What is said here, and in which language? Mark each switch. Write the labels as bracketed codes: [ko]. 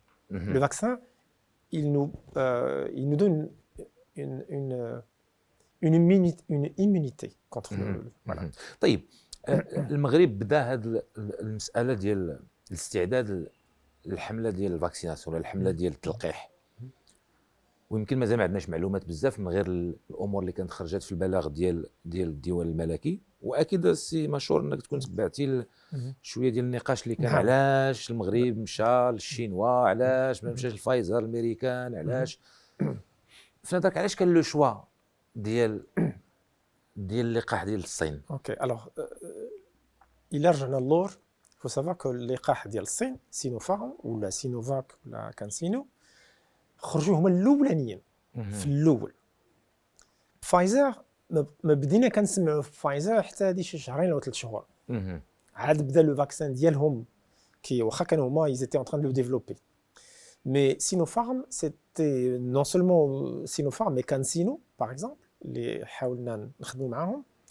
[fr] Le vaccin, il nous donne une immunité contre le. Voilà. [ar] طيب المغرب بدا هذه المسألة ديال الاستعداد للحملة ديال الفاكسيناسيون, الحملة ديال التلقيح. ويمكن مازال ما عندناش معلومات بزاف من غير الامور اللي كانت خرجت في البلاغ ديال الديوان الملكي, واكيد السي مشهور انك تكون تبعتي شويه ديال النقاش اللي كان علاش المغرب مشى للشينوا, علاش ما مشاش لفايزر الامريكان, علاش في نظرك علاش كان لو شوا ديال اللقاح ديال الصين؟ اوكي الوغ الى رجعنا اللور, [fr] faut savoir que [ar] اللقاح ديال الصين سينوفارم ولا سينوفاك ولا كانسينو خرجوا هما الاولانيين في الاول. فايزر ما بدينا كنسمعوا في فايزر حتى هذه شي شهرين ولا 3 شهور. عاد بدا لو فاكسان ديالهم كي واخا كانوا هما [fr] ils étaient en train de le développer. Mais Sinopharm, c'était non seulement Sinopharm mais CanSino par exemple, [ar] اللي حاولنا نخدموا معاهم.